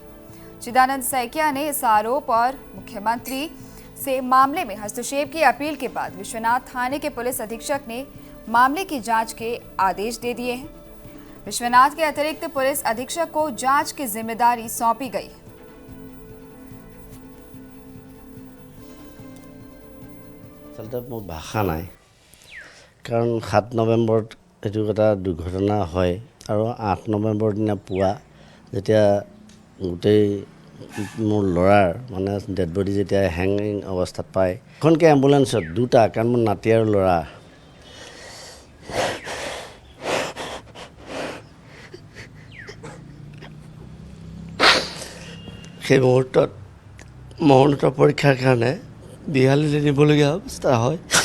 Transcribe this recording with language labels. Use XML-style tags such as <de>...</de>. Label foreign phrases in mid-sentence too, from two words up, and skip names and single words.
<hi>चिदानंद सैकिया ने इस आरोप और मुख्यमंत्री से मामले में हस्तक्षेप की अपील के बाद विश्वनाथ थाने के पुलिस अधीक्षक ने मामले की जांच के आदेश दे दिए हैं। विश्वनाथ के अतिरिक्त पुलिस अधीक्षक को जांच की जिम्मेदारी सौंपी गई।</hi> <as>মোৰ ভাষা নাই, কাৰণ 7 নৱেম্বৰত এইটো এটা দুৰ্ঘটনা হয় আৰু 8 নৱেম্বৰ দিনা পুৱা যেতিয়া গোটেই মোৰ ল'ৰাৰ মানে</as> <en>dead body</en> <as>যেতিয়া হেংিং অৱস্থাত পায়, এখনকৈ এম্বুলেন্সত দুটা, কাৰণ মোৰ নাতি আৰু ল'ৰা সেই মুহূৰ্তত মৰণোত্তৰ পৰীক্ষাৰ কাৰণে বিহালীলৈ নিবলগীয়া অৱস্থা হয়।</as>